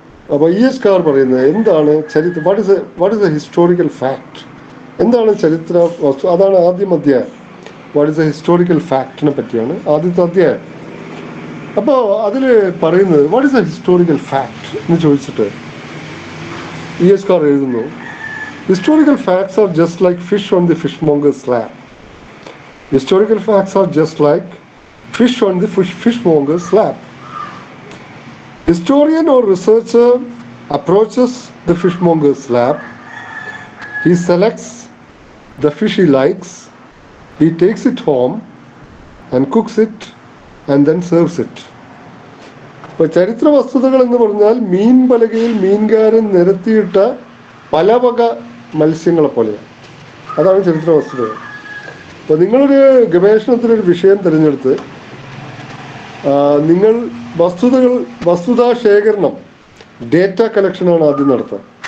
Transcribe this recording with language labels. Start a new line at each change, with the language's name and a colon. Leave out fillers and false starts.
Malayalam: അപ്പോൾ ES car പറയുന്നത് എന്താണ് ചരിത്രം,
English: what is a historical fact,
Malayalam: എന്താണ് ചരിത്ര വസ്തു, അതാണ് ആദ്യം അധ്യായം.
English: what is a historical ഫാക്ടിനെ
Malayalam: പറ്റിയാണ് ആദ്യത്തെ അധ്യായം. അപ്പോൾ അതിൽ പറയുന്നത്
English: what is a historical fact
Malayalam: എന്ന് ചോദിച്ചിട്ട് ES കാർ എഴുതുന്നു,
English: Historical facts are just like fish on the fishmonger's slab. Historical facts are just like fish on the fishmonger's slab. Historian or researcher approaches the fishmonger's slab. He selects the fish he likes. He takes it home and cooks it and then serves it.
Malayalam: ഇപ്പോൾ ചരിത്ര വസ്തുതകൾ എന്ന് പറഞ്ഞാൽ മീൻ പലകയിൽ മീൻകാരൻ നിരത്തിയിട്ട പല വക മത്സ്യങ്ങളെ പോലെയാണ്. അതാണ് ചരിത്ര വസ്തുതകൾ. അപ്പോൾ നിങ്ങളൊരു ഗവേഷണത്തിനൊരു വിഷയം തിരഞ്ഞെടുത്ത് നിങ്ങൾ വസ്തുതാ ശേഖരണം, ഡേറ്റ കളക്ഷനാണ് ആദ്യം നടത്തുക.